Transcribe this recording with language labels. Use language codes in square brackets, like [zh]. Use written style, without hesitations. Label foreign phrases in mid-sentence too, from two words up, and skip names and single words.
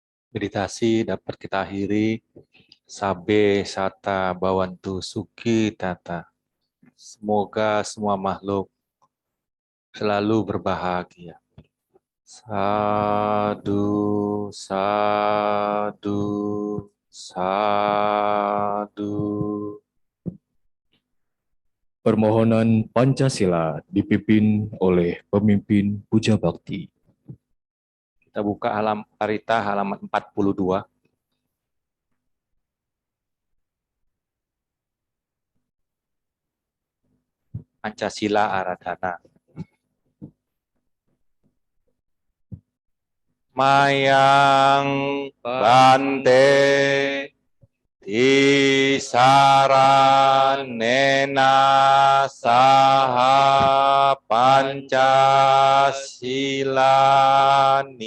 [id] Meditasi dapat kita akhiri. [pi] Sabe sata bawantu suki tata. [id] Semoga semua makhluk selalu berbahagia. [pi] Sadu, sadu, sadu. [id] Permohonan Pancasila dipimpin oleh pemimpin Puja Bakti. Kita buka parita halaman 42. Pancasila Aradhana. [pi] Mayang Bante Tisaranena Saha Pancasila